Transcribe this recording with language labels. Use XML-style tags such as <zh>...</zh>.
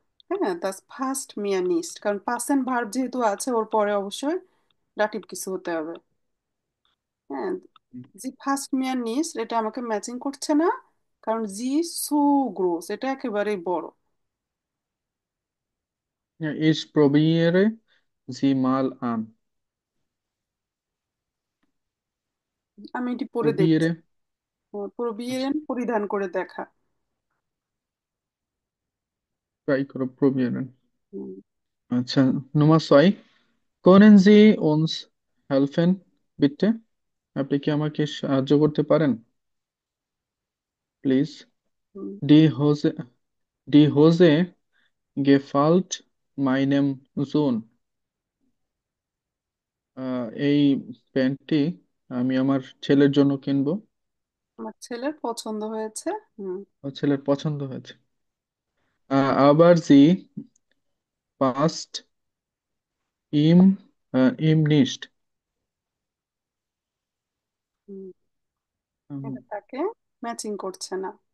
<bn>হ্যাঁ, দাস ফার্স্ট মিয়া নিস্ট, কারণ past and verb যেহেতু আছে ওর পরে অবশ্যই ডাটিভ কিছু হতে হবে। হ্যাঁ, জি ফার্স্ট মিয়া নিস্ট এটা আমাকে ম্যাচিং করছে না, কারণ জি সু গ্রোস এটা একেবারেই বড়।</bn> <de>Ja, ich probiere sie mal an.</de> <bn>আমি এটি পরে দেখছি।</bn> <de>Probiere.</de> <bn>পুরো আচ্ছা, পরিধান করে দেখা। ট্রাই করো probieren. হুম,</bn> <de>আচ্ছা, Nummer 2. Können Sie uns helfen, bitte?</de> <bn>আপনি কি আমাকে সাহায্য করতে পারেন? Please. Hmm,</bn> <de>Die Hose, die Hose gefällt meinem Sohn.</de> <bn>এই প্যান্টটি আমি আমার ছেলের জন্য কিনবো। আমার ছেলের পছন্দ হয়েছে। হুম, আমার ছেলের পছন্দ হয়েছে।</bn> <de>Aber sie passt ihm nicht.</de> <bn>হুম, এটা তাকে ম্যাচিং করছে না।</bn>